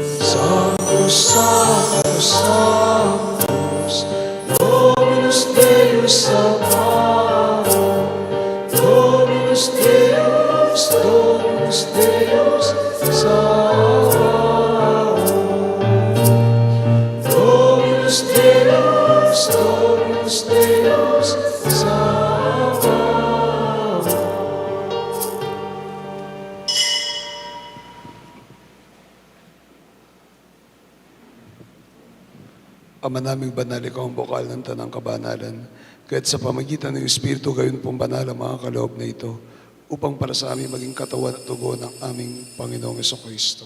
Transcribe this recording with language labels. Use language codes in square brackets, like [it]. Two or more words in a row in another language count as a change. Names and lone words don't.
[la] Sanctus, Sanctus, Sanctus, Dominus Deus Sabaoth, Dominus Deus, Dominus Deus Sabaoth, Dominus Deus, Dominus Deus Sabaoth. [tl] Ama naming banal, ikaw ang bukal ng tanang kabanalan. Kaya't sa pamagitan ng Espiritu, gayon pong banal ang mga kaloob na ito, upang para sa amin maging katawan at dugo ng aming Panginoong Jesucristo.